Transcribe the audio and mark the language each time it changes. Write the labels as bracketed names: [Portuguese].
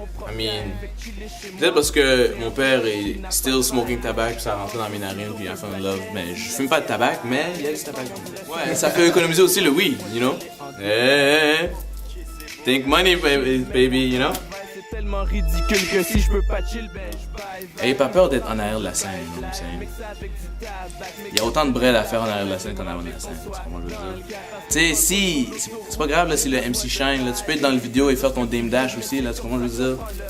[English] I mean, [French] peut-être parce que mon père est [English] still smoking [French] tabac, puis ça rentre dans mes narines, puis [English] I fell in love. [French] Mais je fume pas de tabac, mais il y a du tabac. Ouais, ça peut économiser aussi le weed, [English] you know? Hey, think money, baby, you know? [French] C'est tellement ridicule que si je peux pas chill, ben je Ayez pas peur d'être en arrière de la scène, [English] you know what I'm saying? [French] Il y a autant de bread à faire en arrière de la scène qu'en avant de la scène, c'est comment je veux dire. Tu sais, si, c'est pas grave là, si le MC Shine, là, tu peux être dans le vidéo et faire ton Dame Dash aussi, là, tu comprends ce que je veux dire?